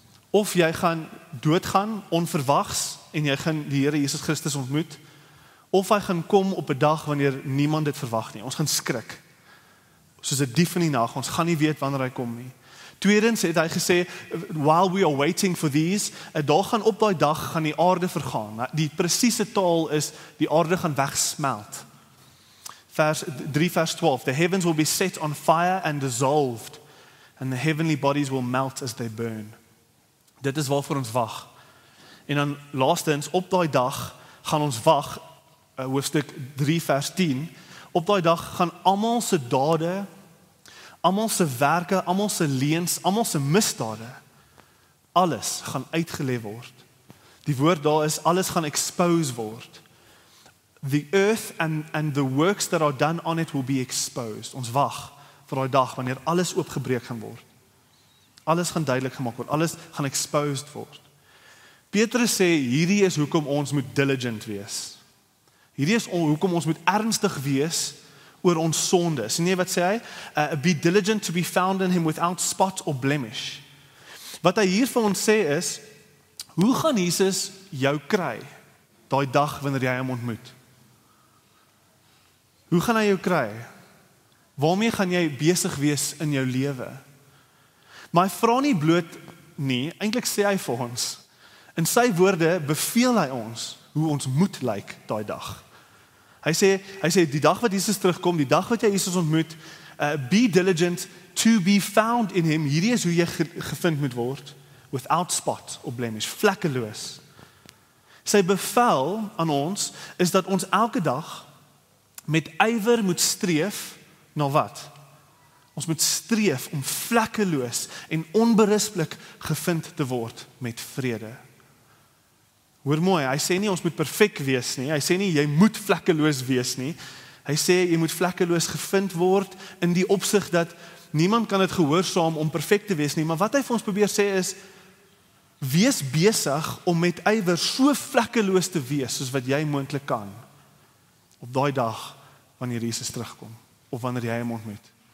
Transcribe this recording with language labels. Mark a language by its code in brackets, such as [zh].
[af] Of jy gaan doodgaan onverwags en jy gaan die Here Jesus Christus ontmoet, of hy gaan kom op 'n dag wanneer niemand dit verwag nie. Ons gaan skrik. Soos 'n dief in die nag. Ons gaan nie weet wanneer hy kom nie. Tweedens het hy gesê, [en] while we are waiting for these, [af] daar gaan op daai dag gaan die aarde vergaan. Die presiese taal is die aarde gaan wegsmelt. [en] 3 vers 12, the heavens will be set on fire and dissolved, and the heavenly bodies will melt as they burn. [af] Dit is waarvoor ons wag. En dan laastens, op daai dag gaan ons wag, hoofstuk 3 vers 10, op daai dag gaan almal se dade, almal se werke, almal se leuns, almal se misdade, alles gaan uitgelê word. Die woord daar is, alles gaan expose word. [en] The earth and the works that are done on it will be exposed. [af] Ons wag vir daai dag wanneer alles oopgebreek gaan word. Alles gaan duidelik gemaak word. Alles gaan exposed word. Petrus sê hierdie is hoekom ons moet diligent wees. Hierdie is hoekom ons moet ernstig wees oor ons sonde. Sien jy wat sê hy? [en] Be diligent to be found in him without spot or blemish. [af] Wat hy hier vir ons sê is, hoe gaan Jesus jou kry daai dag wanneer jy hom ontmoet? Hoe gaan hy jou kry? Waarmee gaan jy besig wees in jou lewe? Maar hy vra nie bloot nie, eintlik sê hy vir ons, in sy woorde beveel hy ons hoe ons moet lyk daai dag. Hy sê die dag wat Jesus terugkom, die dag wat jy Jesus ontmoet, [en] be diligent to be found in him. [af] Hierdie is hoe jy gevind moet word, [en] without spot or blemish, [af] vlekkeloos. Sy bevel aan ons is dat ons elke dag met ywer moet streef na wat? Ons moet streef om vlekkeloos en onberispelik gevind te word met vrede. Hoor mooi, hy sê nie ons moet perfek wees nie, hy sê nie jy moet vlekkeloos wees nie, hy sê jy moet vlekkeloos gevind word in die opsig dat niemand kan dit gehoorsaam om perfek te wees nie, maar wat hy vir ons probeer sê is, wees besig om met ywer so vlekkeloos te wees soos wat jy moontlik kan op daai dag wanneer Jesus terugkom of wanneer jy hom ontmoet.